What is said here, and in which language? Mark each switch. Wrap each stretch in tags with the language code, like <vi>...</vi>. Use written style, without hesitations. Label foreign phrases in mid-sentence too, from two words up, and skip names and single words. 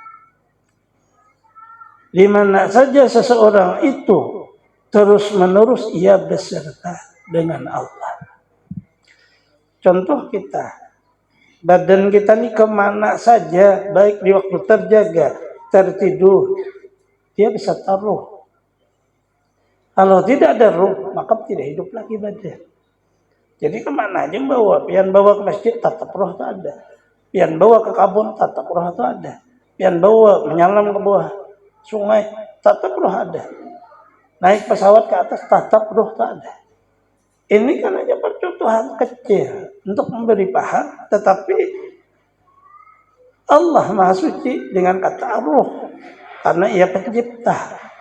<id>Di mana saja seseorang itu terus menerus ia beserta dengan Allah. Contoh kita. Badan kita ini kemana saja, baik di waktu terjaga, tertidur, dia bisa taruh. Kalau tidak ada ruh, maka tidak hidup lagi badan. Jadi kemana aja bawa?</id> <bjn>Pian bawa ke masjid, tatap roh itu ada. Pian bawa ke kabun, tatap roh itu ada. Pian bawa menyalam ke bawah sungai, tatap roh ada. Naik pesawat ke atas, tatap roh itu ada.</bjn> <id>Ini kan hanya percontohan kecil untuk memberi paham, tetapi Allah Maha Suci dengan kata ruh, karena ia pencipta.</id>